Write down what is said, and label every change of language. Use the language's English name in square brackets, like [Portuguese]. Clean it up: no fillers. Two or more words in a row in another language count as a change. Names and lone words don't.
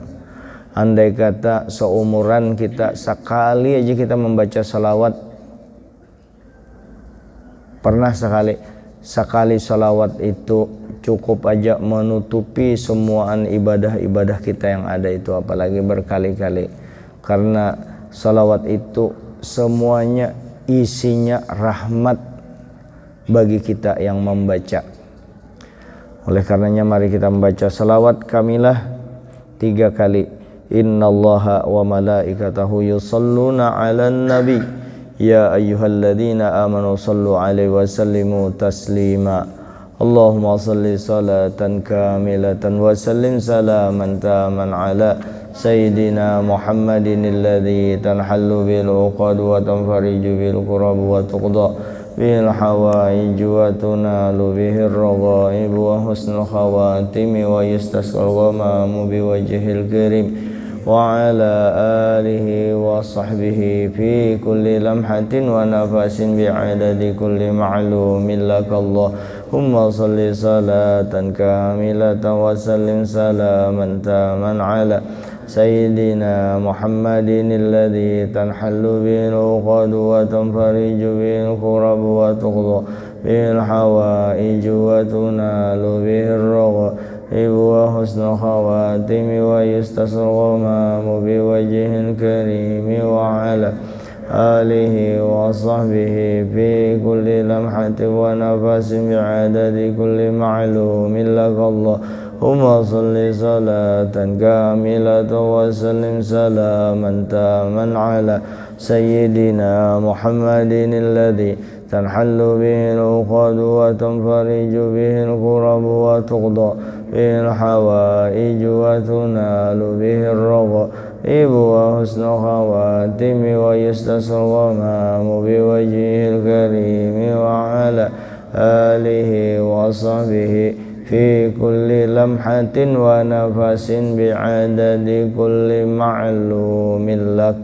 [Indonesian] Andai kata seumuran kita sekali aja kita membaca salawat, pernah sekali salawat itu cukup aja menutupi semuaan ibadah-ibadah kita yang ada itu, apalagi berkali-kali. Karena salawat itu semuanya isinya rahmat bagi kita yang membaca. Oleh karenanya mari kita membaca salawat kamilah 3 kali. [Arabic] إن الله وملائكته يصلون على النبي يا أيها الذين آمنوا صلوا عليه وسلموا تسليما. اللهم صل صلاة كاملة وسلم سلاما تاما على سيدنا محمد الذي تنحل بالعقد وتنفرج بالقرب وتقضى بالحوائج وتنال به الرغائب وحسن الخواتيم ويستسقى الغمام بوجه الكريم وعلى آله وصحبه في كل لمحة ونفس بعدد كل معلوم لك الله. اللهم صل صلاة كاملة وسلم سلاما تاما على سيدنا محمد الذي تنحل بالعقد وتنفرج بالقرب وتقضى بالحوائج وتنال به الرغائب وحسن الخواتيم ويستسقى الغمام بوجه الكريم وعلى آله وصحبه في كل لمحة ونفس بعدد كل معلوم لك الله. اللهم صل صلاة كاملة وسلم سلاما تاما على سيدنا محمد الذي تنحل به العقد وتنفرج به القرب وتقضى بالحوائج وتنال به الرغائب وحسن الخواتيم ويستسقى الغمام بوجه الكريم وعلى آله وصحبه في كل لمحة ونفس بعدد كل معلوم لك.